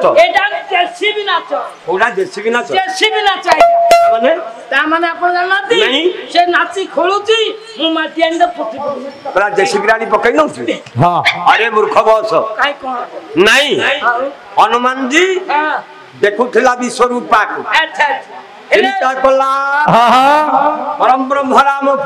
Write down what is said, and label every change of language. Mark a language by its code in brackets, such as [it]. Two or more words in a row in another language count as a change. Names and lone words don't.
[or] ଏଟା ଜେସିବି ନାଚ କେଉଁଟା ଜେସିବି ନାଚ ଜେସିବି ନାଚ মানে ତା ମାନେ ଆପଣ ଜାଣିନାହାନ୍ତି ନାଇଁ। ସେ ନାଚି ଖୋଳୁଛି ମୁଁ ମାଟି ଆଣି ପୋତି ପଡୁଛି ପୁରା ଜେସିବି ରାଣୀ ପକେଇ ନଉଛି ହଁ ଆରେ ମୂର୍ଖ ବସ କାଇଁ କଣ ନାଇଁ ଆଉ ହନୁମାନଜୀ ହଁ ଦେଖୁଥିଲା ବିଶ୍ୱରୂପାକୁ ଆଚ୍ଛା ଆଚ୍ଛା ଚିନ୍ତା କଲା ପରମ ବ୍ରହ୍ମ ରାମକୁ